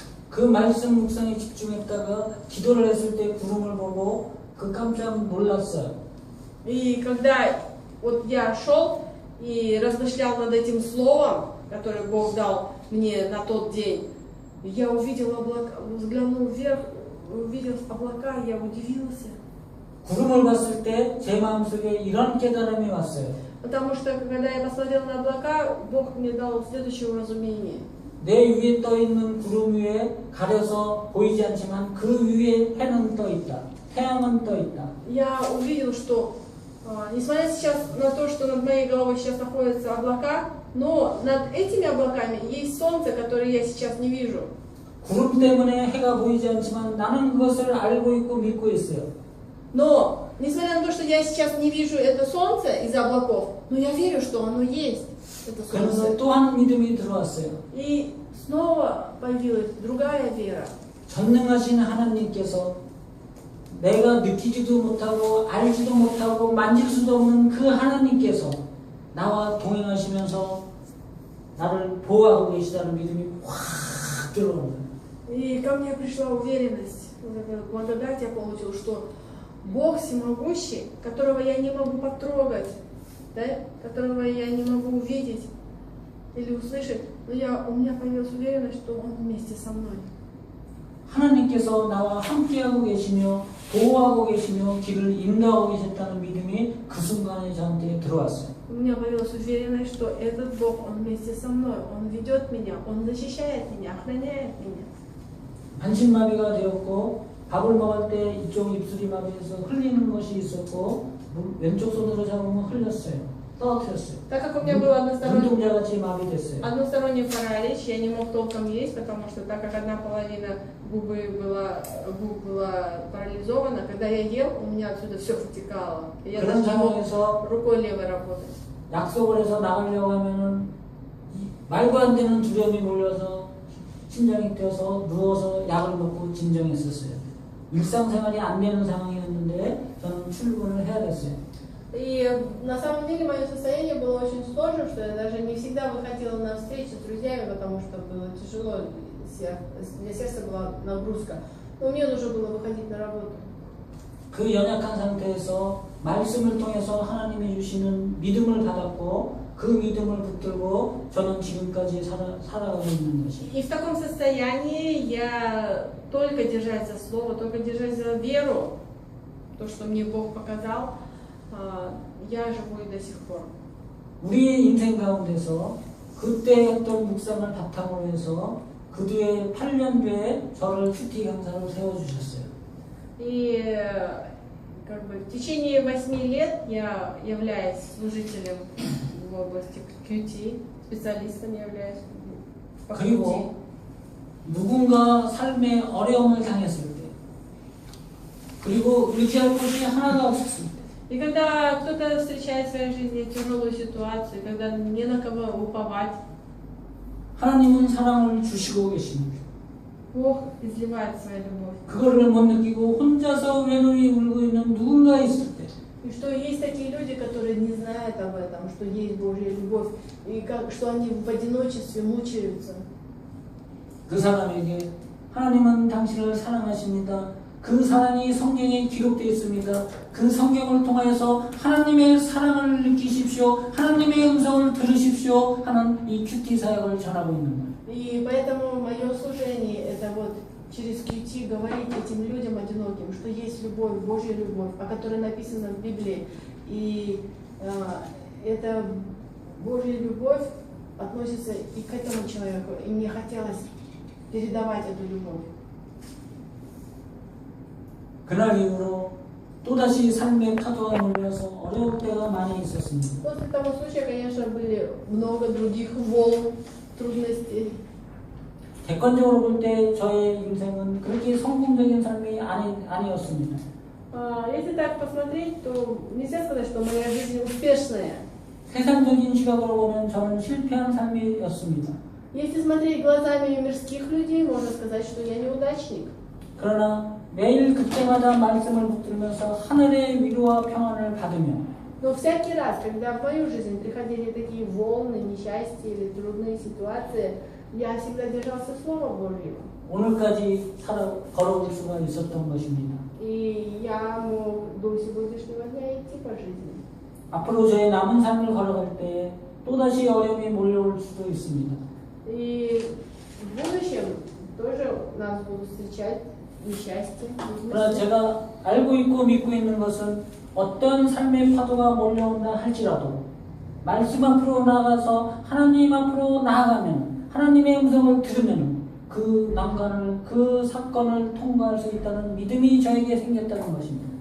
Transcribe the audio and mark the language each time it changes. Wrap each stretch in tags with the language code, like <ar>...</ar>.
<ko>그 말씀 묵상에 집중했다가 기도를 했을 때 구름을 보고 그 깜짝 놀랐어요.</ko> <ru>И когда вот я шел и размышлял над этим словом, которое Бог дал мне на тот день, я увидел облака, взглянул вверх, увидел облака, я удивился.</ru> <ko>구름을 봤을 때 제 마음속에 이런 깨달음이 왔어요.</ko> <ru>Потому что когда я посмотрел на облака, Бог мне дал следующее уразумение.</ru> <ko>내 위에 떠 있는 구름 위에 가려서 보이지 않지만 그 위에 해는 떠 있다. 태양은 떠 있다.</ko> <ru>Я увидел, что несмотря сейчас на то, что над моей головой сейчас находятся облака, но над этими облаками есть солнце, которое я сейчас не вижу.</ru> <ko>구름 때문에 해가 보이지 않지만 나는 그것을 알고 있고 믿고 있어요.</ko> <ru>Но, несмотря на то, что я сейчас не вижу это солнце из-за облаков, но я верю, что оно есть, это</ru> <ko>그래서</ko> <ru>солнце.</ru> <ko>또 한 믿음이 들어왔어요.</ko> <ru>И снова появилась другая вера.</ru> <ko>전능하신 하나님께서 내가 느끼지도 못하고 알지도 못하고 만질 수도 없는 그 하나님께서 나와 동행하시면서 나를 보호하고 계시다는 믿음이 확 들어오는 거예요.</ko> <ru>И ко мне пришла уверенность, вот эта благодать я получил, что Бог всемогущий, которого я не могу потрогать, да, которого я не могу увидеть или услышать, но у меня появилась уверенность, что Он вместе со мной.</ru> <ko>하나님께서 나와 함께하고 계시며 보호하고 계시며 길을 인도하고 계셨다는 믿음이 그 순간에 저한테 들어왔어요.</ko> <ru>У меня появилась уверенность, что этот Бог, Он вместе со мной, Он ведет меня, Он защищает меня, охраняет меня.</ru> <ko>반신마비가 되었고 밥을 먹을 때 이쪽 입술이 마비해서 흘리는 것이 있었고 왼쪽 손으로 잡으면 흘렸어요. 떨어뜨렸어요.</ko> <ru>Так как у меня было</ru> <ko>눈동자같이 마비됐어요.</ko> <ru>односторонний паралич, я не мог толком есть, потому что так как одна половина губ была парализована, когда я ел, у меня отсюда все вытекало. И я</ru> <ko>그런</ko> <ru>даже не мог</ru> <ko>상황에서</ko> <ru>рукой левой работать.</ru> <ko>약속을 해서 나가려고 하면은 말도 안 되는 두려움이 몰려서 심장이 뛰어서 누워서 약을 먹고 진정했었어요. 일상생활이 안 되는 상황이었는데 저는 출근을 해야 됐어요.</ko> <ru>И на самом деле мое состояние было очень сложным, что я даже не всегда выходила на встречи с друзьями, потому что было тяжело, для сердца была нагрузка. Но мне нужно было выходить на работу.</ru> <ko>그 연약한 상태에서 말씀을 통해서 하나님이 주시는 믿음을 받았고 그 믿음을 붙들고 저는 지금까지 살아가고 있는 것이에요.</ko> <ru>И в таком состоянии я только держась за слово, только держась за веру, то, что мне Бог показал, я живу и до сих пор.</ru> <ko>우리의 인생 가운데서 그때 했던 묵상을 바탕으로 해서 그 뒤에 8년 뒤에 저를 큐티 강사로 세워주셨어요.</ko> <ru>И как бы в течение 8 лет я являюсь служителем в области QT, специалистом являюсь по QT.</ru> <ko>그리고 누군가 삶에 어려움을 당했을 때, 그리고 의지할 곳이 하나가 없었을 때,</ko> <ru>И когда кто-то встречает в своей жизни тяжелую ситуацию, когда не на кого уповать,</ru> <ko>하나님은 사랑을 주시고 계십니다.</ko> <ru>Бог изливает свою любовь.</ru> <ko>그거를 못 느끼고 혼자서 외로이 울고 있는 누군가 있을 때,</ko> <ru>И что есть такие люди, которые не знают об этом, что есть Божья любовь, и что они в одиночестве мучаются.</ru> <ko>그 사람에게 하나님은 당신을 사랑하십니다. 그 사랑이 성경에 기록되어 있습니다. 그 성경을 통하여서 하나님의 사랑을 느끼십시오. 하나님의 음성을 들으십시오. 하는 이 큐티 사역을 전하고 있는 거예요.</ko> <ru>И поэтому мое служение это вот через QT говорить этим людям одиноким, что есть любовь, Божья любовь, о которой написано в Библии. И эта Божья любовь относится и к этому человеку. И мне хотелось передавать эту любовь.</ru> <ko>그날 이후로 또다시 삶의 파도가 몰려서 어려울 때가 많이 있었습니다.</ko> <ru>После того случая, конечно, были много других волн, трудностей.</ru> <ko>객관적으로 볼 때 저의 인생은 그렇게 성공적인 삶이 아니었습니다.</ko> <ru>Если так посмотреть, то нельзя сказать, что моя жизнь успешная.</ru> <ko>세상적인 시각으로 보면 저는 실패한 삶이었습니다.</ko> <ru>Если смотреть глазами мирских людей, можно сказать, что я неудачник.</ru> <ko>그러나 매일 그때마다 말씀을 붙들면서 하늘의 위로와 평안을 받으며</ko> <ru>Но всякий раз, когда в мою жизнь приходили такие волны, несчастья или трудные ситуации, я всегда держался Слова Божьего.</ru> <ko>오늘까지 걸어올 수가 있었던 것입니다.</ko> <ru>И я мог до сегодняшнего дня идти по жизни.</ru> <ko>앞으로 저의 남은 삶을 걸어갈 때 또다시 어려움이 몰려올 수도 있습니다.</ko> <ru>И в будущем тоже нас будут встречать несчастья.</ru> <ko>그러나 제가 알고 있고 믿고 있는 것은 어떤 삶의 파도가 몰려온다 할지라도 말씀 앞으로 나가서 하나님 앞으로 나아가면 하나님의 음성을 들으면 그 난관을 그 사건을 통과할 수 있다는 믿음이 저에게 생겼다는 것입니다.</ko>